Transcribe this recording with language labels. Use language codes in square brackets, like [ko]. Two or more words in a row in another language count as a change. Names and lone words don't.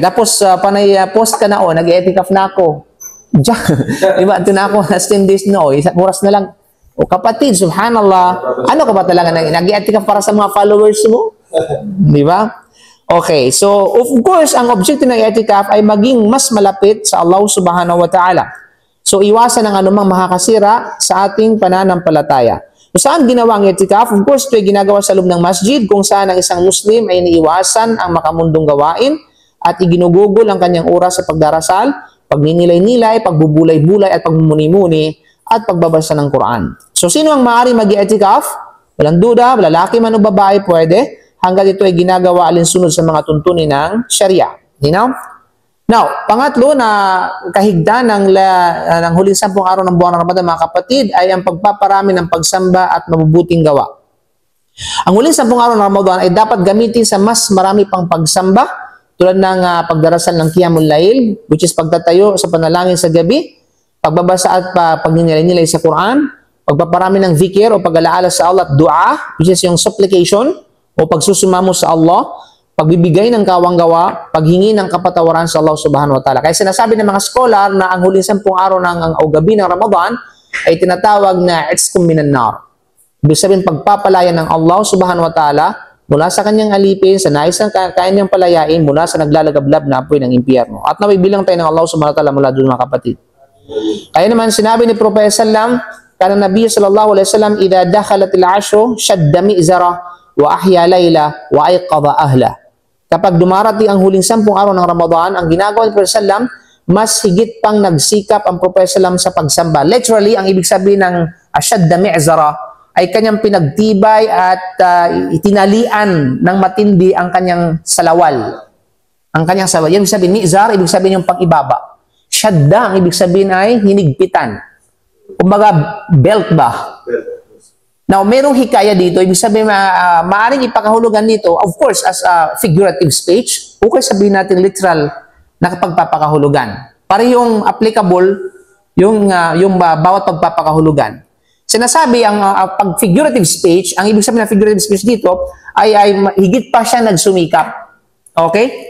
[tl] Tapos panay post ka na, nag-i'tikaf na ako. Diba? Ito na ako, 10 days na, isang oras na lang. O kapatid, subhanallah, ano ka ba talaga nag-i'tikaf para sa mga followers mo? Di ba? Okay, so [en] of course, [tl] ang objective ng i'tikaf ay maging mas malapit sa Allah [ar] سبحانه وتعالى. [tl] So iwasan ang anumang makakasira sa ating pananampalataya. So saan ginawa ang i'tikaf? [en] Of course, [tl] ito ay ginagawa sa loob ng masjid kung saan ang isang Muslim ay iniiwasan ang makamundong gawain at iginugugol ang kanyang oras sa pagdarasal, pagninilay-nilay, pagbubulay-bulay at pagmumuni-muni at pagbabasa ng Quran. So sino ang maaari mag-i'tikaf? Walang duda, lalaki man o babae pwede, hanggat ito ay ginagawa alinsunod sa mga tuntunin ng Sharia. [en] You know? [tl] Now, pangatlo na kahigdan ng huling 10 araw ng buwan ng Ramadan, mga kapatid, ay ang pagpaparami ng pagsamba at mabubuting gawa. Ang huling 10 araw ng Ramadan ay dapat gamitin sa mas marami pang pagsamba, tulad ng pagdarasal ng [ar] قيام الليل, [en] which is [tl] pagtatayo sa panalangin sa gabi, pagbabasa at pagninilay-nilay sa Quran, pagpaparami ng zikir o pag-alaala sa Allah at dua, [en] which is [tl] yung supplication o pagsusumamo sa Allah, pagbibigay ng kawanggawa, paghingi ng kapatawaran sa Allah subhanahu wa ta'ala. Kaya sinasabi ng mga scholar na ang huling 10 araw o gabi ng Ramadan ay tinatawag na [ar] عتقكم من النار. [tl] Ibig sabihin, pagpapalaya ng Allah [ar] سبحانه وتعالى [tl] mula sa kanyang alipin, sa nais ng kanyang palayain, mula sa naglalagablab na apoy ng impyerno. At nabibilang tayo ng Allah [ar] سبحانه وتعالى [tl] mula doon, mga kapatid. Kaya naman sinabi ni Propeta sallam, [ar] كان النبي صلى الله عليه وسلم إذا دخلت العشر شد مئزره وأحيا ليله وأيقظ أهله. [tl] Kapag dumarating ang huling 10 araw ng Ramadan, ang ginagawa ni Propeta sallam, mas higit pang nagsikap ang Propeta sallam sa pagsamba. Literally, ang ibig sabihin ng [ar] شد مئزره [tl] ay kanyang pinagtibay at itinalian ng matindi ang kanyang salawal. Ang kanyang salawal. Ibig sabihin, mi'zar, ibig sabihin yung pang-ibaba. Shadda, ang ibig sabihin ay hinigpitan. Kumbaga, belt ba? Now, merong hikaya dito, ibig sabihin, maaaring ipakahulugan nito, [en] of course, as a figurative speech, [tl] o kaya sabihin natin literal na pagpapakahulugan. Para yung applicable, yung bawat pagpapakahulugan. Sinasabi, ang pag- [en] figurative speech, [tl] ang ibig sabihin ng [en] figurative speech [tl] dito, ay higit pa siya nagsumikap. Okay?